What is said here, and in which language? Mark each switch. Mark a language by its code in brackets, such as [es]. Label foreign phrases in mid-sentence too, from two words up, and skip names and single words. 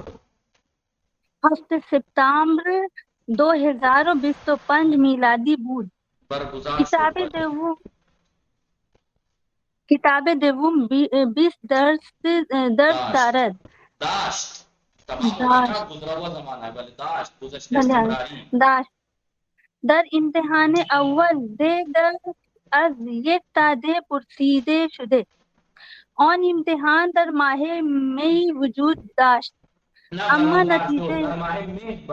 [fa] 7 سپتامبر 2025 میلادی بود برگزار شد کتاب دوم 20 درس دارد [ur] داشت تمام ہو گیا نا گزرا ہوا زمانہ ہے [fa] بلے داشت گزشتہ بله استمراری داشت در امتحان اول درس از 1 تا 10 پرسیده شده آن امتحان در ماه می وجود داشت اما نتیجه در ماه مه